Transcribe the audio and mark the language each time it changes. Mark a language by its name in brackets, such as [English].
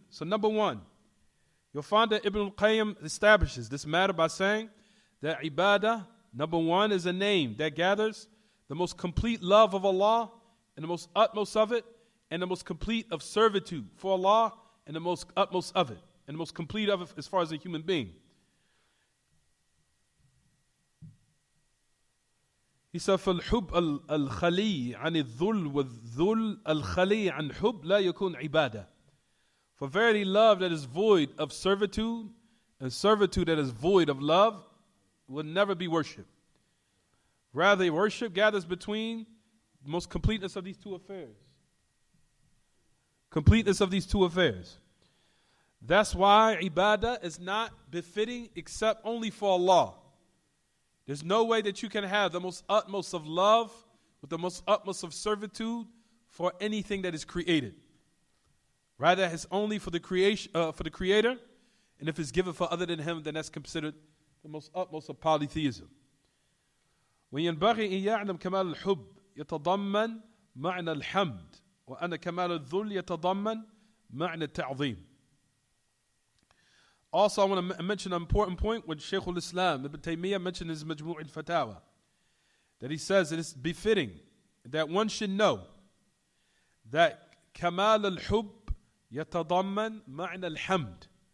[English] So number one, you'll find that Ibn al-Qayyim establishes this matter by saying that ibadah, number one, is a name that gathers the most complete love of Allah and the most utmost of it, and the most complete of servitude for Allah and the most utmost of it, and the most complete of it as far as a human being. [Arabic] He said, فَالْحُبْ الْخَلِيِّ عَنِ الذُّلِّ وَالذُّلِّ الْخَلِيِّ عَنْ حُبْ لَا يَكُونْ عِبَادَةً. [English] For verily love that is void of servitude and servitude that is void of love will never be worship. Rather, worship gathers between the most completeness of these two affairs. Completeness of these two affairs. That's why ibadah is not befitting except only for Allah. There's no way that you can have the most utmost of love with the most utmost of servitude for anything that is created. Rather, it's only for the Creator, and if it's given for other than Him, then that's considered the most utmost of polytheism. [Arabic] وينبغي أن يعلم كمال الحب يتضمن معنى الحمد وأن كمال الذل يتضمن معنى التعظيم. [English] Also, I want to mention an important point when Shaykh al-Islam Ibn Taymiyyah mentioned in his Majmu' al-Fatawa, that he says it is befitting that one should know that Kamal al-Hub yatadamman ma'na al-Hamd.